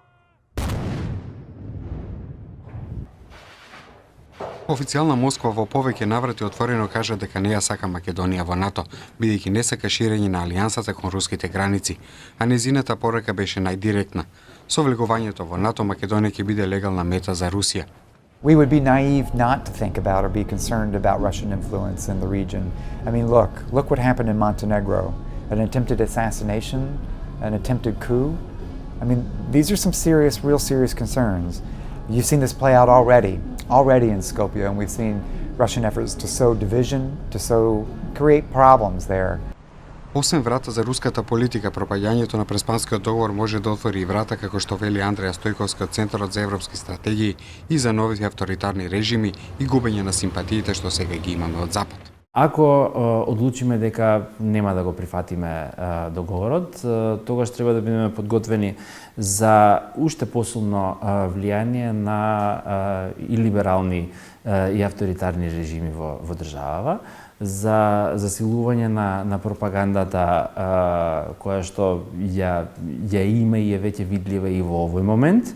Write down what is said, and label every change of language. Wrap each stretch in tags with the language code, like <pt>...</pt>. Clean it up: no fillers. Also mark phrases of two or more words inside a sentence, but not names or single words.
<mk>Официјална Москва во повеќе наврати отворено кажа дека не ја сака Македонија во НАТО, бидејќи не сака ширење на алијансата кон руските граници, а незината порака беше најдиректна. Со влегувањето во НАТО Македонија ќе биде легална мета за Русија.</mk> <en>We would be naive not to think about or be concerned about Russian influence in the region. I mean, look what happened in Montenegro. An attempted assassination, an attempted coup. I mean, these are some serious, real serious concerns. You've seen this play out already in Skopje, and we've seen Russian efforts to sow division, to create problems there.</en> <mk>Освен врата за руската политика, пропаѓањето на Преспанскиот договор може да отвори и врата, како што вели Андреја Стојковска од Центарот за европски стратегии, и за нови авторитарни режими и губење на симпатиите што сега ги имаме од Запад. Ако одлучиме дека нема да го прифатиме договорот, тогаш треба да бидеме подготвени за уште посилно влијание на и либерални и авторитарни режими во државава, за засилување на пропагандата која што ја има и е веќе видлива и во овој момент.</mk>